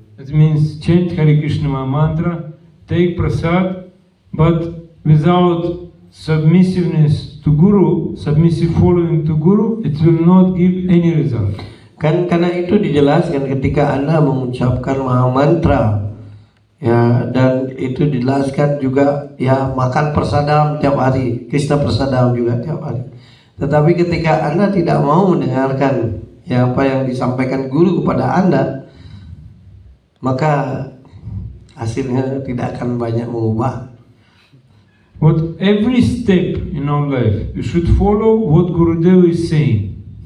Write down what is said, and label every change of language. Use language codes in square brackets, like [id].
[en] It means chant Hare Krishna mantra, take prasad, but without submissiveness to Guru, submissive following to Guru, it will not give any result. [id] Kan karena itu dijelaskan ketika Anda mengucapkan mahamantra, ya, dan itu dijelaskan juga ya makan prasadam tiap hari, Krishna prasadam juga tiap hari. Tetapi ketika Anda tidak mau mendengarkan ya apa yang disampaikan guru kepada Anda, maka hasilnya tidak akan banyak mengubah. [en] What every step in our life, you should follow what Gurudev is saying.